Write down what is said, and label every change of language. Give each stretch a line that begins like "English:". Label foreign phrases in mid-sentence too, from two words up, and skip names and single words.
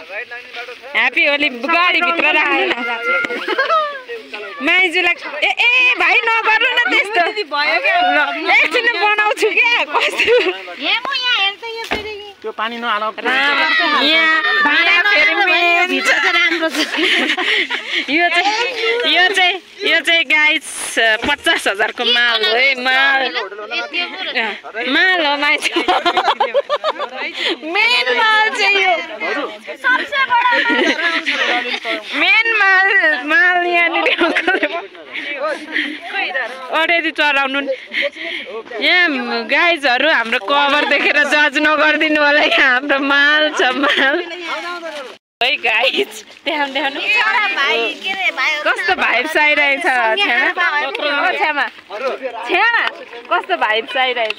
English: happy holi
Nepali: गाडीभित्र राख्नु माइजूलाई ए भाइ नगर्नु न त्यस्तो एकछिन बनाउँछु क्या कस्तो त्यो पानी नहाल यो चाहिँ गाइस 50,000 को माल हो है माल हो मेन माल चाहिँ यो मेन माल यहाँनिर अडेरी चढाउनु यहाँ गाइजहरू हाम्रो कभर देखेर जज नगरिदिनु होला यहाँ हाम्रो माल छ माल है गाइज देखाउनु कस्तो भाइब्स आइरहेछ छ्यामा कस्तो भाइब्स आइरहेछ